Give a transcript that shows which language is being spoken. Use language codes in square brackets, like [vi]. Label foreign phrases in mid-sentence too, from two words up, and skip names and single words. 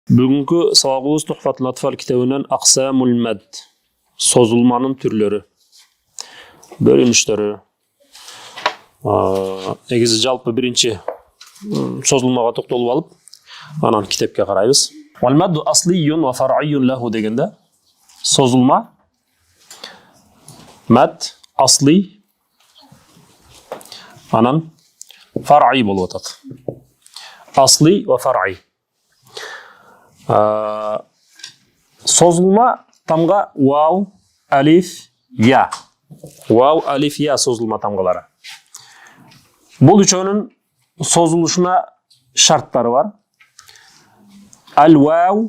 [kk] Бүгінгі сабағымыз Тухфатул Атфал кітабынан [ar] أقسام المد, [kk] созылманың түрлері, бөлініштері. Негізі жалпы бірінші созылмаға тоқталып алып, анан кітапқа қараймыз. [ar] والمد أصلي وفرعي له [kk] дегенде, созылма, мад, асли, анан фар'ий болып атады. [ar] أصلي وفرعي. [kk] Созылма тамға вау, алиф, я. Вау, алиф, я созылма тамғалары. Бұл үшеуінің созылышына шарттары бар. [ar] Ал-вау.